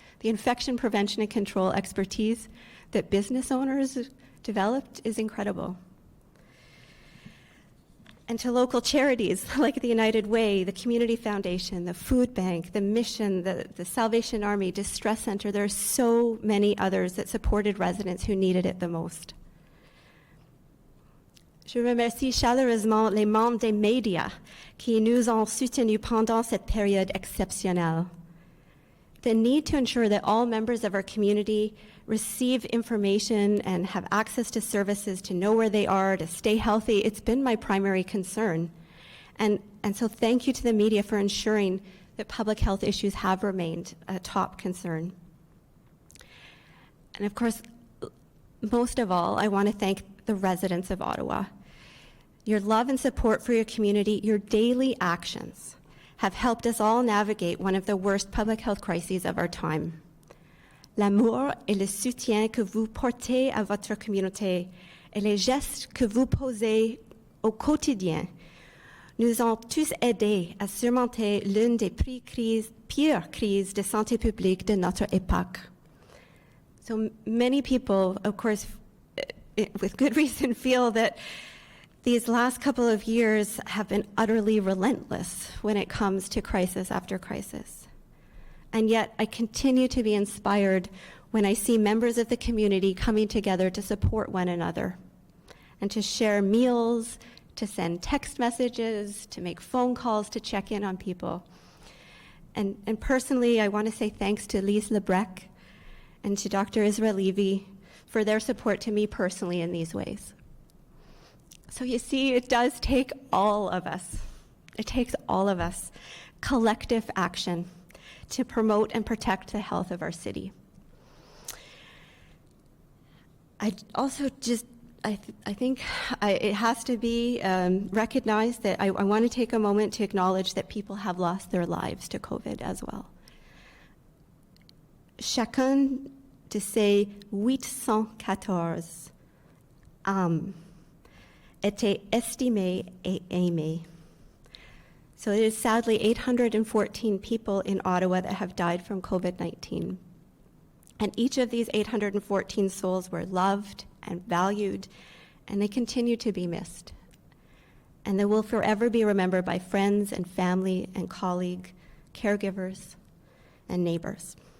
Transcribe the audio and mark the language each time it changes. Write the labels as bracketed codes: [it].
[en] The infection prevention and control expertise that business owners developed is incredible. And to local charities like the United Way, the Community Foundation, the Food Bank, the Mission, the Salvation Army, Distress Center, there are so many others that supported residents who needed it the most. [fr] Je remercie chaleureusement les membres des médias qui nous ont soutenus pendant cette période exceptionnelle. [en] The need to ensure that all members of our community receive information and have access to services, to know where they are, to stay healthy, it's been my primary concern. And so thank you to the media for ensuring that public health issues have remained a top concern. And of course, most of all, I want to thank the residents of Ottawa. Your love and support for your community, your daily actions, have helped us all navigate one of the worst public health crises of our time. [fr] L'amour et le soutien que vous portez à votre communauté et les gestes que vous posez au quotidien nous ont tous aidés à surmonter l'une des pires crises de santé publique de notre époque. [en] So many people, of course, with good reason, feel that these last couple of years have been utterly relentless when it comes to crisis after crisis. And yet I continue to be inspired when I see members of the community coming together to support one another and to share meals, to send text messages, to make phone calls, to check in on people. And personally, I want to say thanks to Lise Lebrec and to Dr. Israel Levy for their support to me personally in these ways. So you see, it does take all of us. It takes all of us, collective action, to promote and protect the health of our city. I also just, I think it has to be recognized that I want to take a moment to acknowledge that people have lost their lives to COVID as well. [fr] Chacun de ces 814 âmes étaient estimées et aimées. [en] So it is sadly 814 people in Ottawa that have died from COVID-19. And each of these 814 souls were loved and valued, and they continue to be missed. And they will forever be remembered by friends and family and colleagues, caregivers, and neighbors.